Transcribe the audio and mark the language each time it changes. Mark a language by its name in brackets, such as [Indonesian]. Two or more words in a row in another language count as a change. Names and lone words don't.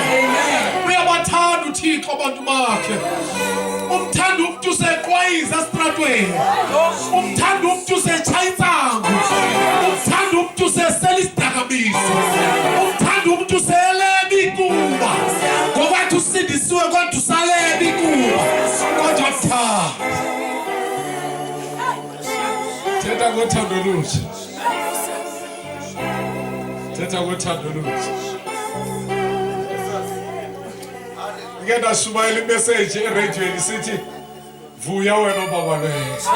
[Xhosa] Uyabathanda uThixo abantu bakhe. Umthanda umuntu useqwayiza estratweni. Umthanda umuntu usechaya insango. Umthanda umuntu usesela isidakamizwa. Umthanda umuntu useleba ikuba. Ngoba athi usindisiwe kodwa usaleba ikuba. Kodwa cha. Thetha ngothando olutsha. Thetha ngothando olutsha. Ngenda shumayela imessage eradioweni sithi vuya wena baba lwethu.